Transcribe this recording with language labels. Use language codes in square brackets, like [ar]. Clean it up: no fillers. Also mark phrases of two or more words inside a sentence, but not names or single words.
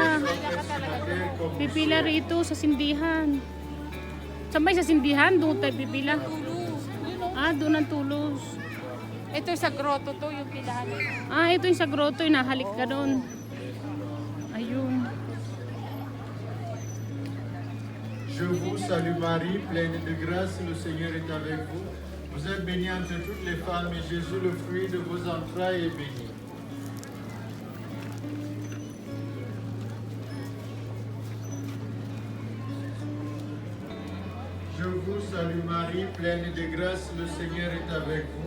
[tl] Pipila rito sa sindihan. Sabay sa sindihan, doon tayo pipila. Ah, doon ang tulos. Ito sa grotto to, yung pilahan. Ah, ito yung sa grotto, yung nahalik ka doon. Ayun. [fr] Je vous salue Marie, pleine de grâce, le Seigneur est avec vous. Vous êtes bénie entre toutes les femmes et Jésus, le fruit de vos entrailles, est béni. Je vous salue Marie, pleine de grâce, le Seigneur est avec vous.